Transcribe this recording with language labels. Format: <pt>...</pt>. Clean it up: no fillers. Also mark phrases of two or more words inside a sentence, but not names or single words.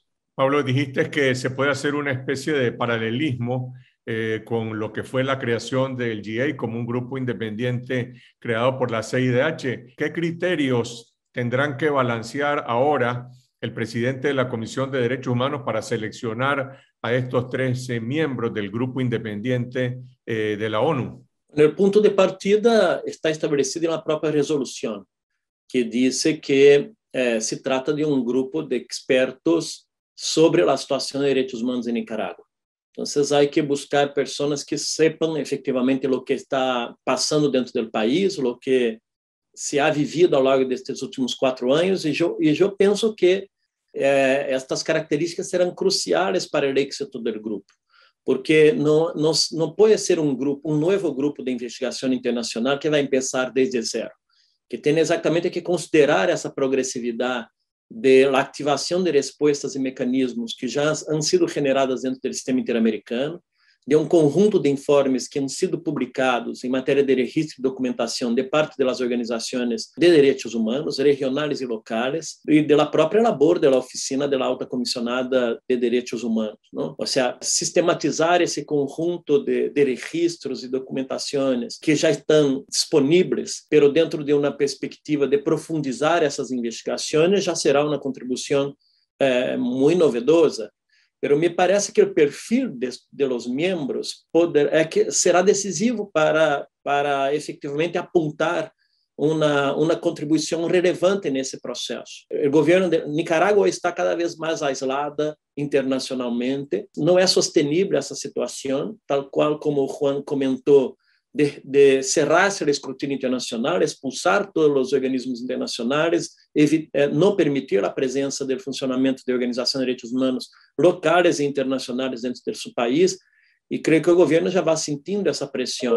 <es>Pablo, dijiste que se puede hacer una especie de paralelismo con lo que fue la creación del GIEI como un grupo independiente creado por la CIDH. ¿Qué criterios tendrán que balancear ahora el presidente de la Comisión de Derechos Humanos para seleccionar a estos 13 miembros del grupo independiente de la ONU?</es> <pt>O ponto de partida está estabelecido na própria resolução, que diz que se trata de um grupo de expertos sobre a situação de direitos humanos em Nicarágua. Então, há que buscar pessoas que sepam efetivamente o que está passando dentro do país, o que</pt> <es>se ha vivido</es> <pt>ao longo destes últimos 4 anos, e eu penso que estas características serão cruciais para o êxito do grupo. Porque não pode ser um novo grupo de investigação internacional que vai começar desde zero, que tem exatamente que considerar essa progressividade da ativação de respostas e mecanismos que já</pt> <es>han sido generadas</es> <pt>dentro do sistema interamericano, de um conjunto de informes que</pt> <es>han sido publicados</es> <pt>em matéria de registro e documentação de parte das organizações de direitos humanos, regionais e locais, e da própria labor da oficina da alta comissionada de direitos humanos, não? Ou seja, sistematizar esse conjunto de registros e documentações que já estão disponíveis, pero dentro de uma perspectiva de profundizar essas investigações, já será uma contribuição muito novedosa.</pt> <es>Pero me parece que</es> <pt>o perfil</pt> <es>de los miembros</es> <pt>será decisivo para efetivamente apontar uma contribuição relevante nesse processo. O governo de Nicarágua está cada vez mais aislada internacionalmente. Não é sostenível essa situação, tal qual como o Juan comentou, de cerrar-se o escrutínio internacional, expulsar todos os organismos internacionais, não permitir a presença do funcionamento de organizações de direitos humanos locais e internacionais dentro do seu país, e creio que o governo já vai sentindo essa pressão.</pt>